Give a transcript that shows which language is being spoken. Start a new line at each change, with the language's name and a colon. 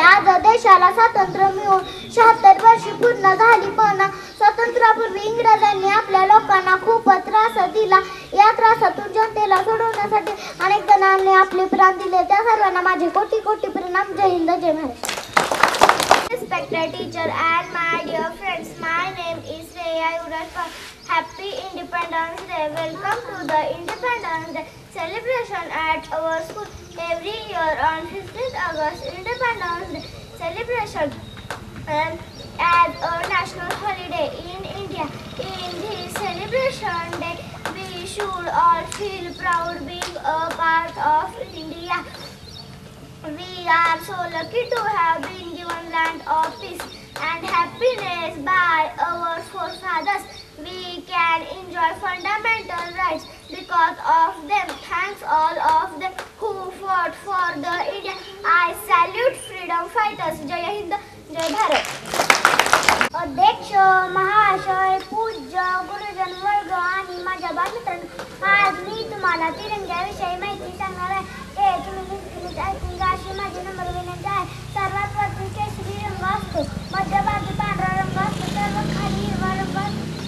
Marathi: आज देशाला स्वातंत्र्य मिळून 76 वर्षे पूर्ण झाली, पण स्वातंत्र्यापूर्वी इंग्रजांनी आपल्या लोकांना खूप त्रास दिला। या त्रासातून जनतेला सोडवण्यासाठी अनेक जणांनी आपले प्राण दिले। त्या सर्वांना माझे कोटी कोटी प्रणाम। जय हिंद, जय Maharashtra.
English: Respected teacher and my dear friends, my name is Shreya Urashpal. Happy Independence Day. Welcome to the Independence Day celebration at our school. Every year on 15th August, Independence Day celebration as a national holiday in India. In this celebration day, we should all feel proud being a part of India. We are so lucky to have been given land of peace and happiness by our forefathers. We can enjoy fundamental rights because of them. Thanks all of them who fought for the India. I salute freedom fighters. जय हिंद, जय भारत।
Marathi: अध्यक्ष महाशय, पूज्य गुरुजन वर्ग आणि माझ्या बालमित्रांनो, आज मी तुम्हाला तिरंग्याविषयी माहिती सांगणार आहे। हे तुम्ही नीट ऐकून घ्या अशी माझी नम्र विनंती आहे। सर्वात वरती केशरी रंग असतो, मध्यभागी पांढरा रंग असतो, सर्व खाली हिरवा रंग असतो।